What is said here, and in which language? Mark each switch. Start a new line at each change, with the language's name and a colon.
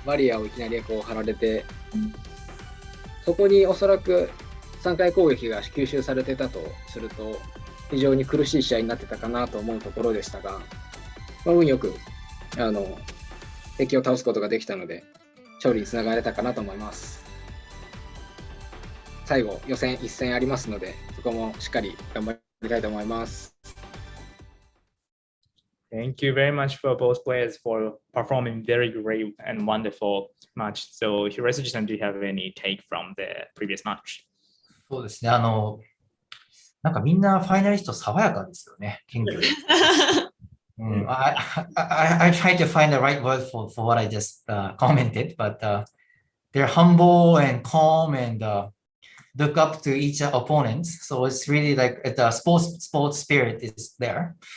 Japanese: バリアをいきなりこう張られて、そこにおそらく3回攻撃が吸収されてたとすると、非常に苦しい試合になってたかなと思うところでしたが、運よく敵を倒すことができたので、勝利につながれたかなと思います。最後、予選1戦ありますので、そこもしっかり頑張りたいと思います。
English: Thank you very much for both players for performing very great and wonderful match. So, Hiroshi-san, do you have any take from the previous match?
Japanese: そうですね。なんかみんなファイナリスト爽やかですよね。謙虚で。
English: I tried to find the right word for what I just commented, but they're humble and calm and look up to each opponent. So it's really like the sports spirit is there.